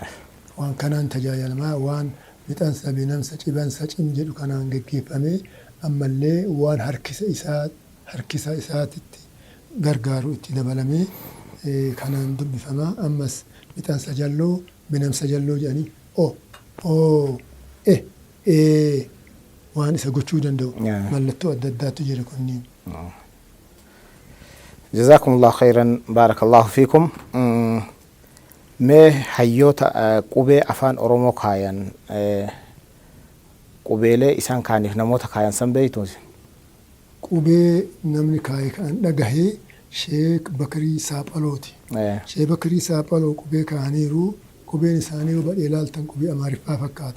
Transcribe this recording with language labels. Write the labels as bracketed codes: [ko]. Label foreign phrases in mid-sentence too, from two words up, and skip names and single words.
[om] Waan kanaan tajaajalamaa waan mixansa binamsa cibansa cim jedhu kanaan geggeeffamee ammallee waan harkisa isaatitti gargaaru itti dabalamee kanaan dubbifamaa. Ammas mixansa jalloo binamsa jalloo jedhanii waan isa gochuu danda'u mallattoo adda addaatu jira kunniin. [ar] جزاكم الله خيرا بارك الله فيكم. [om] mee hayyoota qubee afaan oromoo kaayan qubeelee isaan kaaniif namoota kaayan san beeytuuti. Qubee namni kaaye kan dhagahee Sheek Bakarii Saaphalooti. Sheek Bakarii Saaphaloo qubee kaaniiru qubeen isaanii yoo badhee ilaaltan qubee Amaariffaa fakkaata.